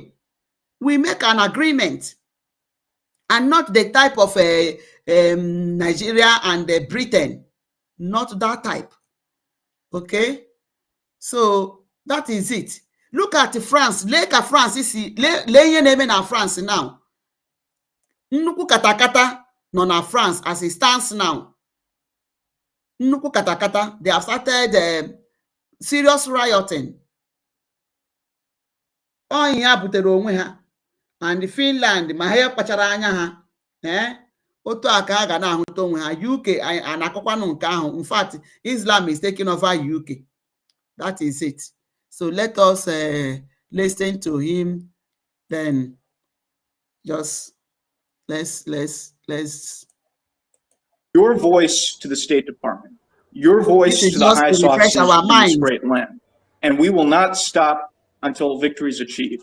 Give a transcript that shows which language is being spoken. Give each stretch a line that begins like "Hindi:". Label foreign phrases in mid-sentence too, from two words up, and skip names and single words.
English: We make an agreement, and not the type of Nigeria and Britain, not that type. Okay, so that is it. Look at France. Look at France. France now.
Igbo: Nnukwu katakata no na France
English: as it stands now.
Igbo: Nnukwu katakata.
English: They have started serious rioting.
Igbo: Onye ha butere onwe ha, and Finland ma ha kpachara anya ha otu aka ha ga na-ahụta onwe ha. UK anakọkwanụ nke ahụ.
English: In fact, Islam is taking over UK. That is it. So let us listen to him. Then just let's your voice to the State Department, your voice to the highest offices in this great land, and we will not stop until victory is achieved.